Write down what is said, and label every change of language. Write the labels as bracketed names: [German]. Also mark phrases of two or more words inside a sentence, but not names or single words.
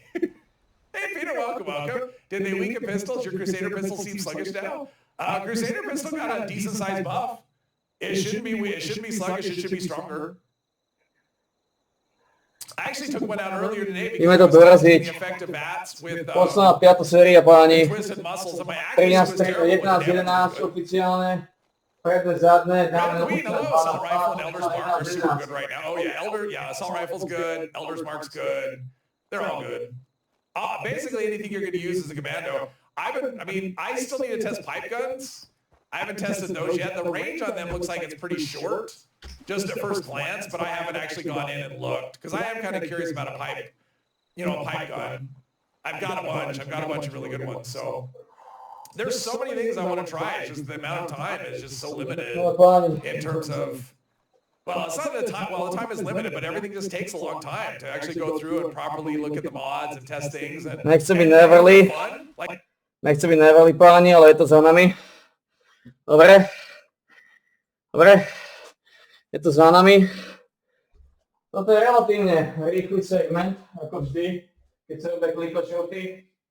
[English] Hey Peter, welcome. Did they weaken pistols? Your Crusader pistol seems sluggish now. Crusader pistol got a decent sized buff. It shouldn't be sluggish. It should be stronger. I actually took one out earlier today because [Slovak] Ideme to [English] I was testing [Slovak] doraziť. [English] the effect of bats with [Slovak] Posledná 5. séria, páni. [English] twisted muscles, and my accuracy 13, was terrible. [Slovak] 11 oficiálne. Predné, zadné, dáme [English] Queen, hello, assault rifle and Elder's Mark are super 12. good right now. Oh yeah, assault rifle's good. Elder's Mark's good. They're all good. Basically anything you're going to use as a commando. I still need to test pipe guns. I haven't tested those yet. The range on them looks like it's pretty short, just at first glance, but I haven't actually gone in and looked because I am kind of curious about a pipe gun. I've got a bunch of really good ones. So there's so many things I want to try. It's just the amount of time is just so limited [Slovak] No, páni. [English] in terms of. Well, it's not the time. Well, the time is limited, but everything just takes a long time to actually go through and properly look at the mods and test things. And [Slovak] Nechcem byť [English] and [Slovak] neverly. [English] fun. Like, [Slovak] Nechcem byť neverly, páni, ale je to za nami. Dobre. Je to za nami. Toto je relatívne rýchly segment, ako vždy, keď sa robia klikočoty.